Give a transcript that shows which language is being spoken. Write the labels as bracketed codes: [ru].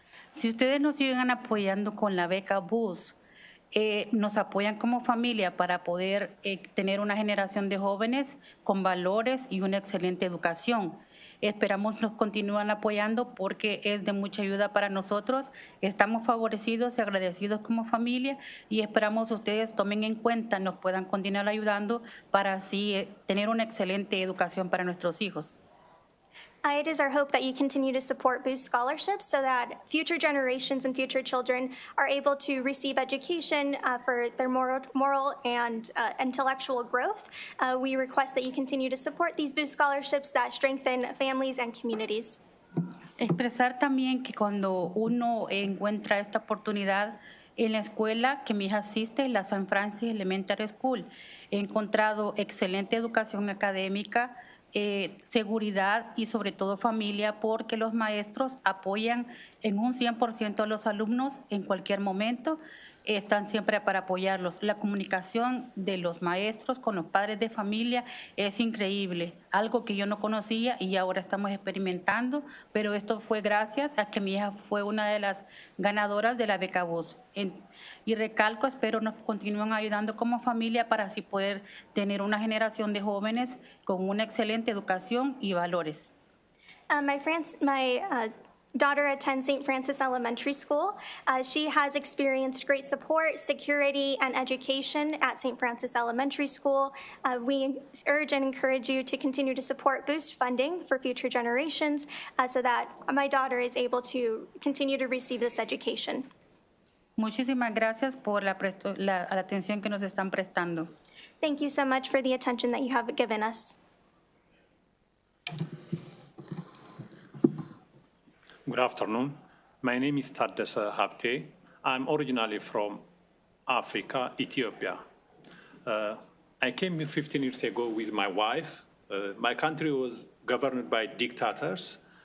[es] Si ustedes nos siguen apoyando con la beca BUS, nos apoyan como familia para poder tener una generación de jóvenes con valores y una excelente educación. Esperamos nos continúen apoyando porque es de mucha ayuda para nosotros. Estamos favorecidos y agradecidos como familia y esperamos ustedes tomen en cuenta, nos puedan continuar ayudando para así tener una excelente educación para nuestros hijos. [en] It is our hope that you continue to support Boost scholarships so that future generations and future children are able to receive education for their moral and intellectual growth. We request that you continue to support these Boost scholarships that strengthen families and communities. [es] Expresar también que cuando uno encuentra esta oportunidad en la escuela que mi hija asiste, la San Francis Elementary School, he encontrado excelente educación académica, seguridad y sobre todo familia, porque los maestros apoyan en un 100% a los alumnos en cualquier momento, están siempre para apoyarlos. La comunicación de los maestros con los padres de familia es increíble, algo que yo no conocía y ahora estamos experimentando, pero esto fue gracias a que mi hija fue una de las ganadoras de la beca BUS. Y recalco, espero nos continúen ayudando como familia para así poder tener una generación de jóvenes con una excelente educación y valores. [en] My daughter attends St. Francis Elementary School. She has experienced great support, security, and education at St. Francis Elementary School. We urge and encourage you to continue to support Boost funding for future generations so that my daughter is able to continue to receive this education. [es] Muchísimas gracias por la atención que nos están prestando. [en] Thank you so much for the attention that you have given us. Good afternoon. My name is Taddasa Habte. I'm originally from Africa, Ethiopia. I came here 15 years ago with my wife. My country was governed by dictators.